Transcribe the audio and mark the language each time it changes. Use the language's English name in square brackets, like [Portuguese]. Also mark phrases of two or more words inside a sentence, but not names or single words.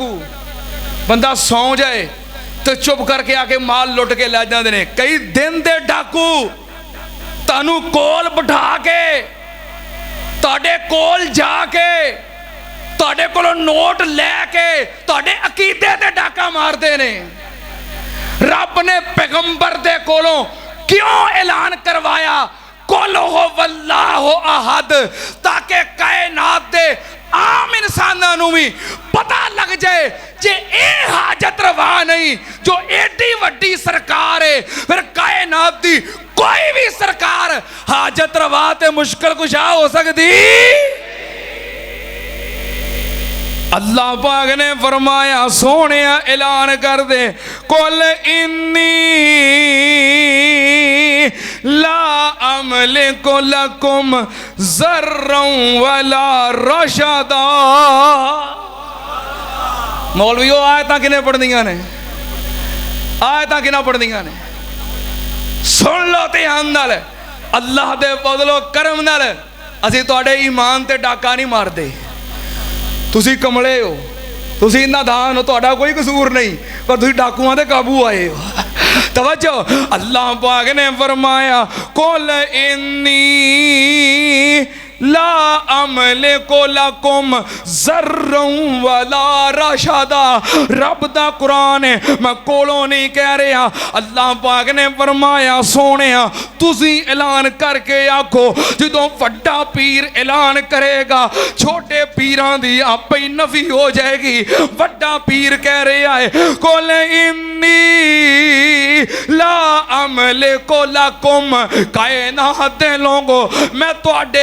[Punjabi] بندہ سو جائے تو چپ کرکے آکے مال لٹ کے لے جاتے ہیں کئی دن دے ڈاکو تانوں کول بٹھا کے تہاڈے کول جاکے تہاڈے کولوں نوٹ لیکے تہاڈے عقیدے تے ڈاکا مارتے نے رب نے پیغمبر دے کولوں کیوں اعلان کروایا [Arabic] قل هو الله أحد [Punjabi] تاکہ کائنات دے عام انساناں نوں بھی پتا لگ جائے جے اے حاجت روا نہیں جو ایڈی وڈی سرکار ہے پھر کائنات دی کوئی بھی سرکار حاجت روا تے مشکل کشا ہو سکتی اللہ پاک نے فرمایا سونے اعلان کر دے [Arabic] قل إني لا أملك لكم ضرا ولا رشدا [Punjabi] مولویوں آیتاں کنے پڑھدیاں نے آیتاں کنا پڑھدیاں نے سن لو دھیان نال اللہ دے فضلو کرم نال اسیں تہاڈے ایمان تے ڈاکا نہیں ماردے تسی کملے ہو تسی نادان ہو تہاڈا کوئی قصور نہیں پر تسی ڈاکواں دے قابو آئے ہو توجہ اللہ پاک نے فرمایا [Arabic] قل إني لا أملك لكم ضرا ولا رشدا [Punjabi] رب دا قرآن ہے میں کولوں نہیں کہہ رہا اللہ پاک نے فرمایا سونے تسی اعلان کرکے آکھو جدوں وڈا پیر اعلان کریگا چھوٹے پیراں دی آپے ہی نفی ہو جائیگی وڈا پیر کہہ رہا ہے [Arabic] قل إني لا أملك لكم [Punjabi] کائنات دے لوگو میں تہاڈے